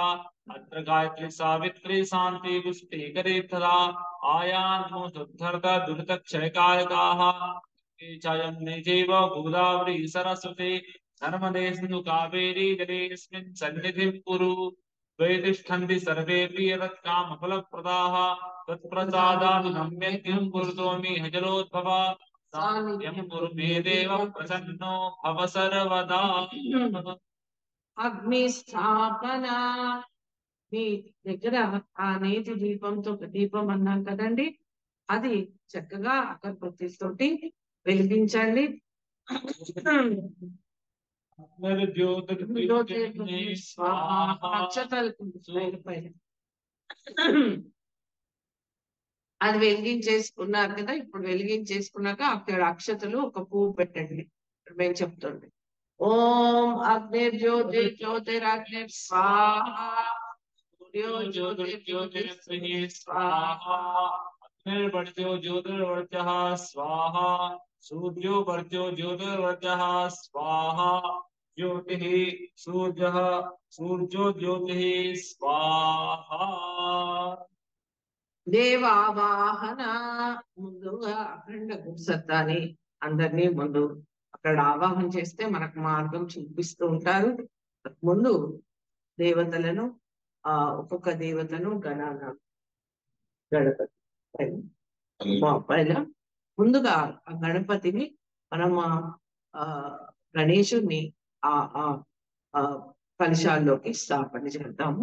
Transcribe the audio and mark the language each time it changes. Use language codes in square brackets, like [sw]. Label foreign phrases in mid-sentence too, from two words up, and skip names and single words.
[sa] अत्र गायत्री सावित्री शान्ति पुष्टिकरी तदा आयान्नो शुद्धर्ता दुरितक्षयकारकाः चायं निजैव गोदावरी सरस्वती नर्मदे सिन्धु कावेरी जलेऽस्मिन् सन्निधिं कुरु द्वैतिष्ठन्ति सर्वेऽपि यत्कामफलप्रदाः तत्प्रसादानुगम्यं कुरुतोमि हजलोद्भवा सानिध्यं कुरु मे देव प्रसन्नो भव सर्वदा [te] అగ్ని స్థాపన మీ దగ్గర ఆ నేతి దీపంతో ఒక దీపం అన్నాం కదండి, అది చక్కగా అగరబత్తితోటి వెలిగించండి. అది వెలిగించేసుకున్నారు కదా, ఇప్పుడు వెలిగించేసుకున్నాక అక్కడ అక్షతలు ఒక పువ్వు పెట్టండి. మేము చెప్తుంది [sa] ఓం అగ్నిర్జ్యోతి జ్యోతిరగ్ని స్వాహా ज्योतिर्ज्योतिर्ज्योतिर्स्त्रिः स्वाहा अग्निर्वर्ज्यो ज्योतिर्वर्चः स्वाहा सूर्यो वर्ज्यो ज्योतिर्वर्चः स्वाहा ज्योतिः सूर्यः सूर्यो ज्योतिः स्वाहा [te] దేవావాహన ముందుగా అఖండ గురుసత్తాని అందరినీ ముందు అక్కడ ఆవాహన చేస్తే మనకు మార్గం చూపిస్తూ ఉంటారు. ముందు దేవతలను ఒక్కొక్క దేవతను గణపతి పైన ముందుగా ఆ గణపతిని మనం ఆ గణేశుని ఆ ఆ కలశాల్లోకి స్థాపన చేద్దాము.